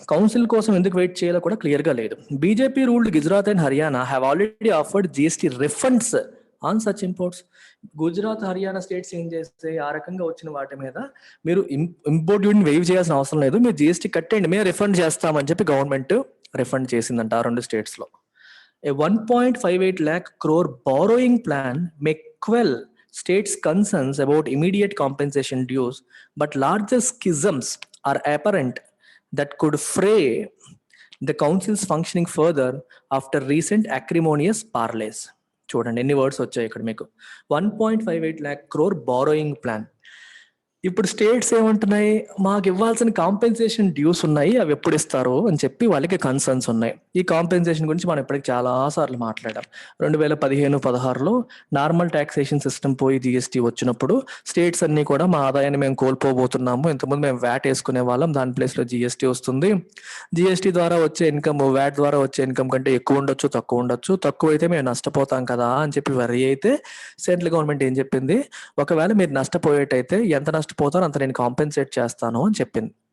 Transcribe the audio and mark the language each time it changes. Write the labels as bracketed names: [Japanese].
[Telugu] Council కోసం ఎందుకు wait చేయాలో కూడా క్లియర్ గా లేదు. [English] BJP ruled Gujarat and Haryana have already offered GST refunds on such imports. [Telugu] Gujarat Haryana states ఏం చేస్తే ఆ రకంగా వచ్చిన వాటి మీద మీరు ఇంపోర్ట్ డ్యూటీని వేవ్ చేయాల్సిన అవసరం లేదు, మీరు జిఎస్టీ కట్టండి, మేము రిఫండ్ చేస్తామని చెప్పి గవర్నమెంట్ రిఫండ్ చేసిందంట ఆ రెండు స్టేట్స్ లో. [English] A 1.58 lakh crore borrowing plan may quell states' concerns about immediate compensation dues, but larger schisms are apparent that could fray the council's functioning further after recent acrimonious parleys. [Telugu] చూడండి ఎన్ని words వచ్చాయి ఇక్కడ మీకు. [English] 1.58 lakh crore borrowing plan. [Telugu] ఇప్పుడు states ఏమంటున్నాయి, మాకు ఇవ్వాల్సిన compensation dues ఉన్నాయి, అవి ఎప్పుడు ఇస్తారు అని చెప్పి వాళ్ళకి కన్సర్న్స్ ఉన్నాయి. ఈ కాంపెన్సేషన్ గురించి మనం ఇప్పటికి చాలా సార్లు మాట్లాడాం. 2015-16లో నార్మల్ టాక్సేషన్ సిస్టమ్ పోయి జిఎస్టీ వచ్చినప్పుడు స్టేట్స్ అన్ని కూడా మా ఆదాయాన్ని మేము కోల్పోబోతున్నాము, ఇంతకుముందు మేము వ్యాట్ వేసుకునే వాళ్ళం, దాని ప్లేస్లో జిఎస్టీ వస్తుంది, జిఎస్టీ ద్వారా వచ్చే ఇన్కమ్ వ్యాట్ ద్వారా వచ్చే ఇన్కమ్ కంటే ఎక్కువ ఉండొచ్చు తక్కువ ఉండొచ్చు, తక్కువ అయితే మేము నష్టపోతాం కదా అని చెప్పి వరి అయితే సెంట్రల్ గవర్నమెంట్ ఏం చెప్పింది, ఒకవేళ మీరు నష్టపోయేటైతే ఎంత నష్టపోతారో అంత నేను కాంపెన్సేట్ చేస్తాను అని చెప్పింది.